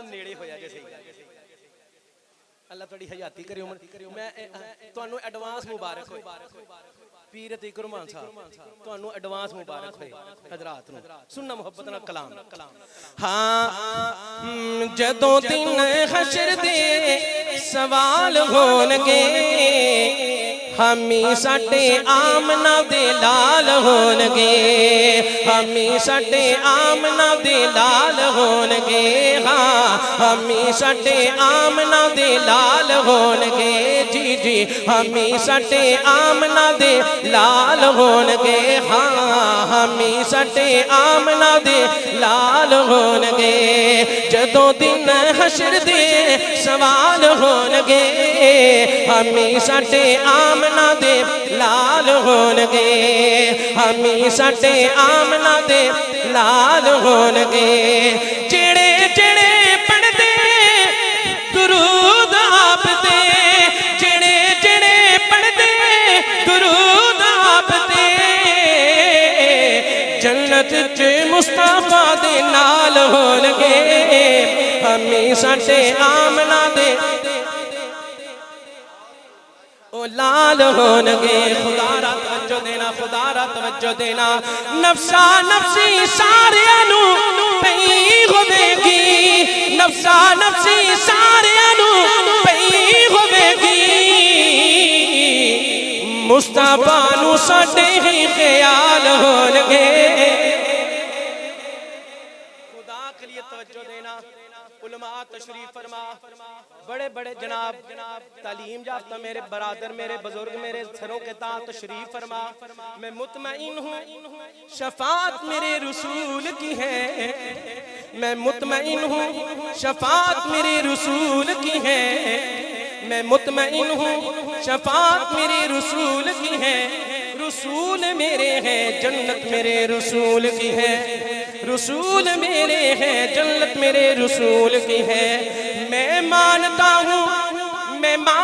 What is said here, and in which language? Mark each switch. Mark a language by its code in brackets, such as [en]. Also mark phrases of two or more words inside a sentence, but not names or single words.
[pa] نیڑے ہویا جیسے اللہ تھوڑی حیاتی کرے عمر میں تانوں ایڈوانس مبارک ہوئے پیر عتیق رحمان صاحب تانوں ایڈوانس مبارک ہوئے حضرات نو سننا محبت نال کلام ہاں جدوں دن حشر دے سوال ہون گے ہمی ساڈے آمنہ دے لال ہون گے ہمی ساڈے آمنہ دے لال ہون گے ہاں ہمی ساڈے آمنہ دے لال ہون گے جی جی ہمی ساڈے آمنہ دے لال ہون گے ہاں ہمی ساڈے آمنہ دے لال ہون گے جدوں دن حشر دے سوال ہون گے ہمی ساڈے آمنہ دے لال ہون گے ہمی ساڈے آمنہ دے لال ہون گے جڑے جڑے پڑھ دے درود آپ دے جڑے جڑے پڑھ دے درود آپ دے جنت چ مصطفیٰ دے نال ہون گے ہمی ساڈے آمنہ دے لال ہون گے خدا را توجہ دینا خدا را توجہ دینا نفسا نفسی سارے انو پئی ہوے گی نفسا نفسی سارے انو پئی ہوے گی مصطفیٰ نو ساڈے ہی خیال ہون گے لیے توجہ دینا [ur] علماء تشریف فرما بڑے بڑے جناب تعلیم یافتہ میرے برادر میرے بزرگ میرے سروں کے تاج تشریف فرما میں مطمئن ہوں شفاعت میرے رسول کی ہے میں مطمئن ہوں شفاعت میرے رسول کی ہے میں مطمئن ہوں شفاعت میرے رسول کی ہے رسول میرے ہیں جنت میرے رسول کی ہے رسول میرے ہیں جنت میرے رسول کی ہے میں مانتا ہوں میں